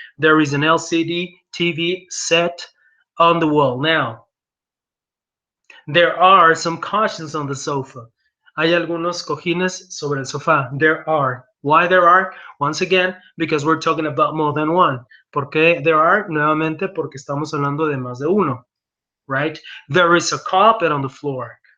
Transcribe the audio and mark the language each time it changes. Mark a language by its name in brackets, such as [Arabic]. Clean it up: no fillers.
[English] There is an LCD TV set on the wall. Now, there are some cushions on the sofa. [Spanish] Hay algunos cojines sobre el sofá. [English] There are. Why there are? Once again, because we're talking about more than one. [Spanish] ¿Por qué there are? Nuevamente, porque estamos hablando de más de uno. [English] Right? There is a carpet on the floor.